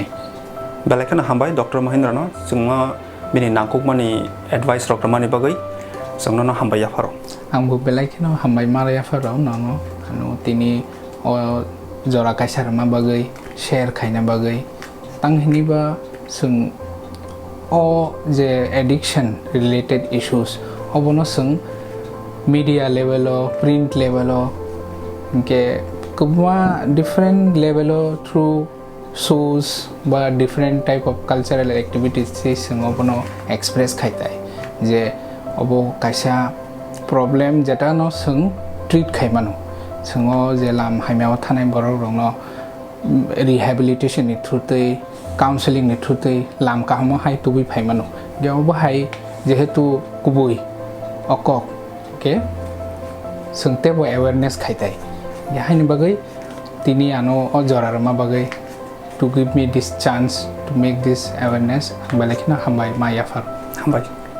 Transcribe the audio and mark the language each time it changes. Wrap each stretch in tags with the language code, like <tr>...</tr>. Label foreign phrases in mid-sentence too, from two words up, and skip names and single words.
<brx>बेलायखनो हामबाय डॉक्टर महेंद्र न जोंमा बिनि नांकुकमानि एडवाइस रकमानि बागै जोंनो हामबाय याफारो आंबो बेलायखनो हामबाय मारा याफारो ननो अनु तिनि अ जरा कायसार मा बागै शेयर खायना बागै तांहिनिबा जों अ जे</brx> <en>addiction related issues</en> <brx>अबनो जों</brx> <en>media level print level</en> <brx>के गोबां</brx> <en>different level through shows</en> <brx>बा</brx> <en>different type of cultural activities</en> <brx>से जों अबनो एक्सप्रेस खायताय जे अबो कायसा प्रॉब्लम जेटा न जों ट्रीट खायमानो जों जे लाम हायमायाव थानाय बररंनो रिहेबिलिटेशन नि थ्रुतै काउंसलिंग नि थ्रुतै लाम काहमो हाय तुबि फायमानो गेवबो हाय जेहेतु कुबुय अकक के जोंतेबो अवेयरनेस खायताय याहायनि बागै तिनि आनो अ जरारमा बागै</brx> <en>to give me this chance to make this awareness.</en> <brx>Balakina hambai ma yafar. Hambai.</brx>